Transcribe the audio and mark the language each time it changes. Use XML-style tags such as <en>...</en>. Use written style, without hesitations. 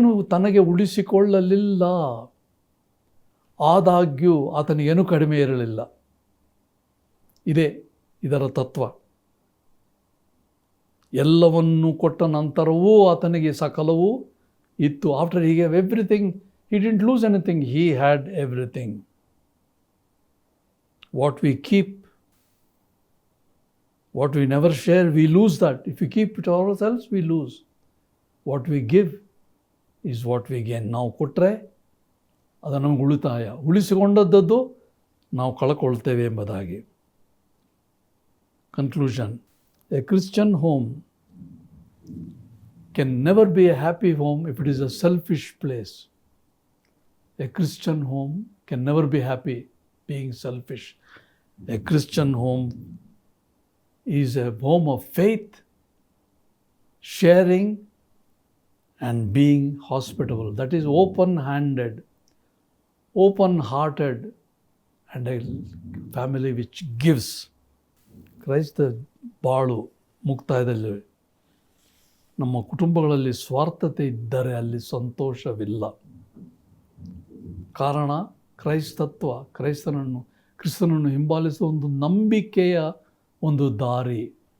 <kn>ತನಗೆ ಉಳಿಸಿಕೊಳ್ಳಲಿಲ್ಲ. ಆದಾಗ್ಯೂ ಆತನಿಗೇನು ಕಡಿಮೆ ಇರಲಿಲ್ಲ. ಇದರ ತತ್ವ. ಎಲ್ಲವನ್ನು ಕೊಟ್ಟ ನಂತರವೂ ಆತನಿಗೆ ಸಕಲವೂ ಇತ್ತು.</kn> <en>After he gave everything, he didn't lose anything, he had everything. What we keep, what we never share, we lose that. If we keep it ourselves, we lose. What we give is what we gain.</en> <kn>ನಾವು ಕೊಟ್ಟರೆ ಅದು ನಮಗೆ ಉಳಿತಾಯ, ಉಳಿಸಿಕೊಂಡದ್ದು ನಾವು ಕಳ್ಕೊಳ್ತೇವೆ ಎಂಬುದಾಗಿ.</kn> <en>Conclusion. A Christian home can never be a happy home if it is a selfish place. A Christian home can never be happy being selfish. A Christian home is a home of faith, sharing, and being hospitable. That is open-handed, open-hearted, and a family which gives.</en> <kn>ಕ್ರೈಸ್ತ ಬಾಳು ಮುಕ್ತಾಯದಲ್ಲಿ ನಮ್ಮ ಕುಟುಂಬಗಳಲ್ಲಿ ಸ್ವಾರ್ಥತೆ ಇದ್ದರೆ ಅಲ್ಲಿ ಸಂತೋಷವಿಲ್ಲ. ಕಾರಣ ಕ್ರೈಸ್ತತ್ವ, ಕ್ರಿಸ್ತನನ್ನು ಹಿಂಬಾಲಿಸುವ ಒಂದು ನಂಬಿಕೆಯ ಒಂದು ದಾರಿ.</kn>